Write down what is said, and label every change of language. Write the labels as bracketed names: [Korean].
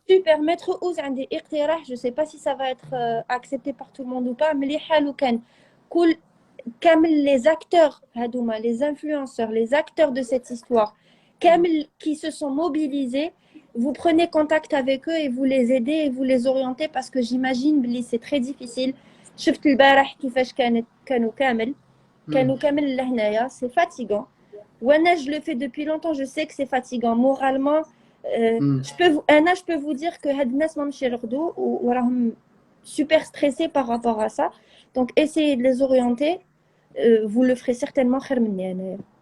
[French] Super, Maître Ouz, [Arabic] عندي اقتراح. [French] Je ne sais pas si ça va être accepté par tout le monde ou pas. [Arabic] ملي حالو كان كل كامل [French] les acteurs [Arabic] هادوما, [French] les influenceurs, les acteurs de cette histoire, [Arabic] كامل [French] qui se sont mobilisés. Vous prenez contact avec eux et vous les aidez et vous les orientez parce que j'imagine que c'est très difficile. [Arabic] شفت البارح كيفاش كانوا كامل لهنايا. [French] C'est fatigant. [Arabic] وانا [French] je le fais depuis longtemps, je sais que c'est fatigant moralement. Je peux vous dire que [Arabic] هاد الناس ما مشي يرقدوا وراهم [French] super stressés par rapport à ça. Donc essayez de les orienter. Vous le ferez certainement [Arabic] خير مني انايا.